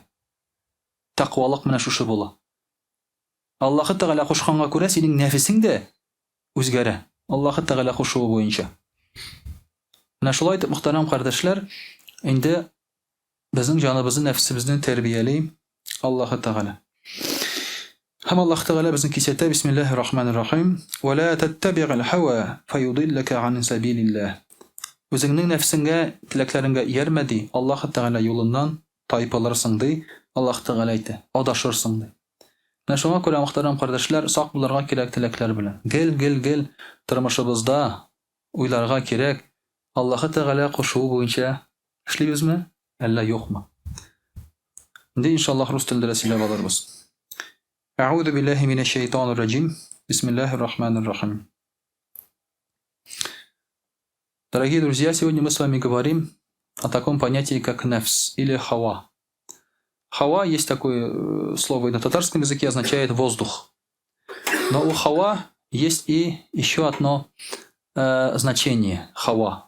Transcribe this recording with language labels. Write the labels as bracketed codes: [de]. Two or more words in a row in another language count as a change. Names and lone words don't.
[tt] Тақвалык менә шушы була. Аллаһы Тәгалә кушканга күрә синең нәфесең дә үзгәрә. Аллаһы Тәгалә кушуы буенча. Менә шулай итеп, мөхтәрәм кардәшләр, инде безнең җаныбызны, нәфсебезне тәрбияли Аллаһы Тәгалә. Һәм Аллаһ Тәгалә безне кисәтә, [ar] بسم الله الرحمن الرحيم. ولا تتبع الهوى فيضلك عن سبيل الله. [tt] Үзеңнең нәфсеңгә, теләкләреңгә иярмә ди, Аллаһ Тәгалә юлыннан тайпылырсың ди, Аллаһ Тәгалә әйтә, адашырсың ди. Менә шуңа күрә, мөхтәрәм кардәшләр, сак булырга кирәк теләкләр белән. Гел тормышыбызда уйларга кирәк, Аллаһ Тәгалә кушуы буенча эшлибезме, әллә юкмы? Инде иншаллаһ рус телендә сөйләп алырбыз. [ar] أعوذ بالله من الشيطان الرجيم. بسم الله الرحمن الرحيم. [ru] Дорогие друзья, сегодня мы с вами говорим о таком понятии, как нафс или хава. Хава, есть такое слово и на татарском языке, означает воздух. Но у хава есть и еще одно значение хава.